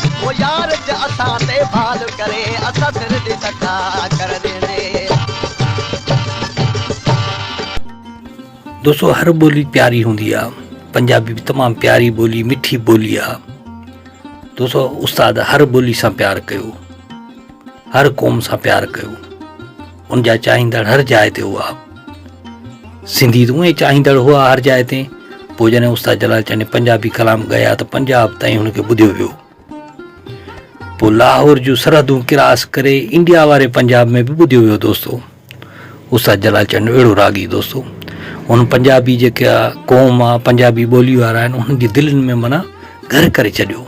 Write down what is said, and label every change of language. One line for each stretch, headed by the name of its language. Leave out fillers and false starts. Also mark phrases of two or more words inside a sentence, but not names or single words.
Punjabi: ਯਾਰ ਜ ਅਸਾਂ ਤੇ ਬਾਲ ਕਰੇ ਅਸਾਂ ਸਿਰ ਦੀ ਸਟਾ ਕਰ ਦੇਂਦੇ। ਦੋਸਤੋ ਹਰ ਬੋਲੀ ਪਿਆਰੀ ਹੁੰਦੀ ਆ, ਪੰਜਾਬੀ ਵੀ ਤਮਾਮ ਪਿਆਰੀ ਬੋਲੀ ਮਿੱਠੀ ਬੋਲੀ ਆ।
Sindhi: दोस्तों उस्ताद हर बोली सां प्यार कयो, हर क़ौम सां प्यार कयो, उन जा चाहींदड़ हर जाइ ते हुआ। सिंधी तो उहे चाहींदड़ हुआ हर जाइ ते। पोइ जॾहिं उस्ताद जलालचंद ने पंजाबी कलाम ॻाया त पंजाब ताईं हुनखे ॿुधियो वियो। पोइ लाहौर जूं सरहदूं क्रॉस करे इंडिया वारे पंजाब में बि ॿुधियो वियो। दोस्तों उस्ताद जलालचंद अहिड़ो रागी दोस्तों, हुन पंजाबी जेका क़ौम आहे, पंजाबी ॿोली वारा आहिनि, उन्हनि जी दिलनि में माना घर करे छॾियो।